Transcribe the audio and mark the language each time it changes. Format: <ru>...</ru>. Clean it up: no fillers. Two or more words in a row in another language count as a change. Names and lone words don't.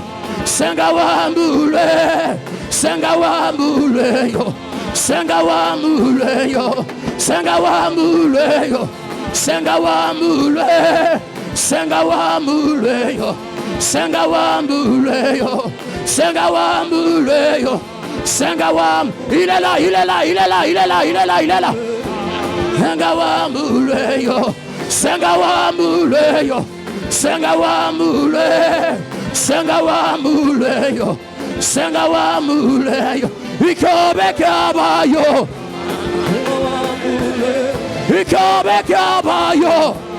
<ln>Senga wa mule. Senga wa mule yo. Senga wa mule yo. Senga wa mule yo. Senga wa mule. Senga wa mule yo. Senga wa mule yo. Senga wa mule yo. Senga wa,</ln> <fr>il est là, il est là, il est là, il est là, il est là, il est là.</fr> <ln>Senga wa mule yo. Senga wa mule yo. Senga wa mule. Senga wa mule yo. Senga wa mule yo. Ikobe kaba yo. Ikobe kaba yo.</ln>